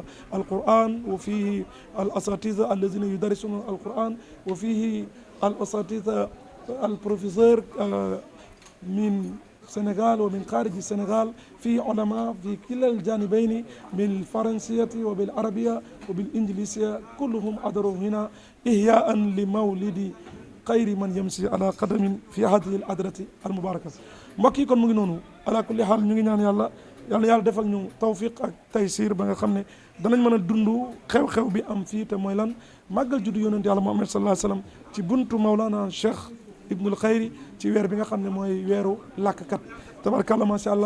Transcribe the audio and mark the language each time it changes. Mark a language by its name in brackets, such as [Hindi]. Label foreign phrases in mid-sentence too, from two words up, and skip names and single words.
[Arabic] القرآن، وفيه الأساتذة الذين يدرسون القرآن، وفيه الأساتذة البروفيسور من السنغال ومن خارج السنغال، في علماء في كلا الجانبين بالفرنسية وبالعربية وبالإنجليزية، كلهم حضروا هنا إحياء لمولد خير من يمشي على قدم في هذه الحضرة المباركة. [Wolof] mbokk yi kon mu ngi noonu [Arabic] على كل حال [Wolof] ñu ngi ñaan yàlla defal ñu tawfiq ak taysir ba nga xam ne danañ mën a dund xew-xew bi am fii te mooy lan màggal juddu yonent yàlla Muhammad [Arabic] صلى الله عليه وسلم [Wolof] ci buntu Mawlana Cheikh Ibnul Xayri ci weer bi nga xam ne mooy weeru làkkat [Arabic] تبارك الله ما شاء الله.